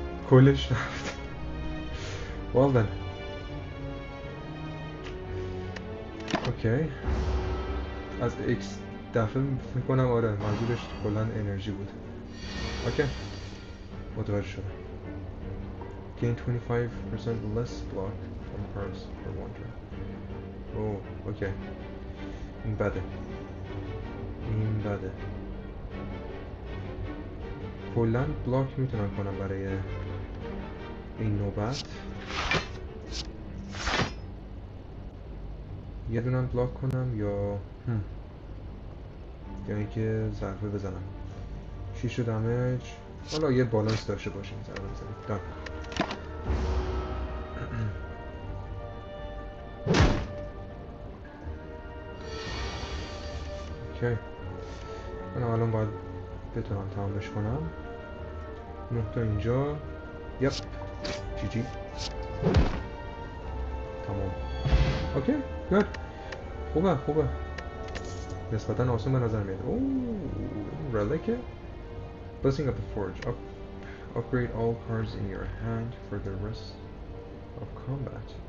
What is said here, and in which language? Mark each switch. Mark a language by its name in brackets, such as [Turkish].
[Persian] کلش رفت. [English] well then [Persian] اوکی از ایکس دفعه میکنم. آره منظورش کلا انرژی بود. اوکی متوجه شدم. [English] gain 25% less block from cards for one turn. [Persian] اوه اوکی این بده. این بده. کلا بلاک میتونم کنم برای این نوبت. یه دونم بلاک کنم یا اینکه ضربه بزنم. 6 دمیج. حالا یه بالانس داشته باشیم ضربه بزنیم. دان. اوکی من الان باید بتونم تمامش کنم. 9 تا اینجا. یپ جی جی تمام. اوکی گود خوبه خوبه نسبتا آسون به نظر میاد. اوه relic Blessing of the Forge. [English] Upgrade all cards in your hand for the rest of combat.